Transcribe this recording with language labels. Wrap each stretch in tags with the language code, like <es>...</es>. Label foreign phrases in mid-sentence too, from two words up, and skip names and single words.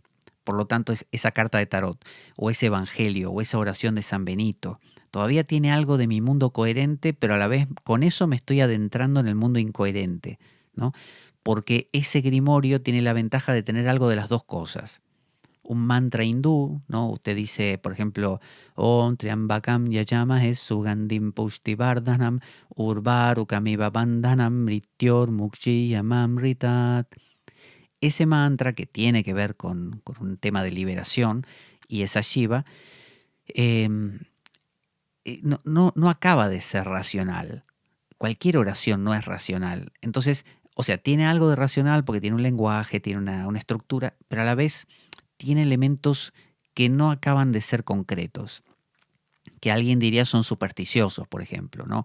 <es>Por lo tanto, es esa carta de tarot, o ese evangelio, o esa oración de San Benito, todavía tiene algo de mi mundo coherente, pero a la vez con eso me estoy adentrando en el mundo incoherente, ¿no? Porque ese grimorio tiene la ventaja de tener algo de las dos cosas. Un mantra hindú, ¿no? Usted dice, por ejemplo,</es> <sa>ॐ त्र्यम्बकम् यजामहे सुगन्धिम् पुष्टिवर्धनम् उर्वारुकमिव बन्धनम् मृत्योर् मुक्षि यमामृतात्.</sa> <es>Ese mantra que tiene que ver con un tema de liberación y esa Shiva, no acaba de ser racional. Cualquier oración no es racional. Entonces, o sea, tiene algo de racional porque tiene un lenguaje, tiene una estructura, pero a la vez tiene elementos que no acaban de ser concretos, que alguien diría son supersticiosos, por ejemplo, ¿no?</es>